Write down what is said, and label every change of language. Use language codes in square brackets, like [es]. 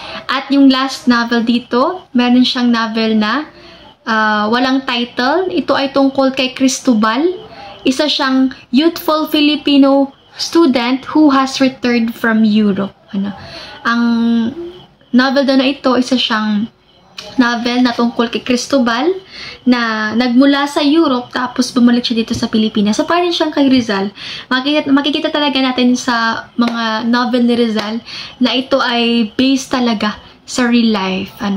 [tl] At yung last novel dito, meron siyang novel na walang title. Ito ay tungkol kay Cristobal. Isa siyang [en] youthful Filipino student who has returned from Europe. [tl] Ang novel na ito, isa siyang novel na tungkol kay Cristobal na nagmula sa Europe tapos bumalik siya dito sa Pilipinas. So, parang siyang kay Rizal. Makikita talaga natin sa mga novel ni Rizal na ito ay based talaga sa real life.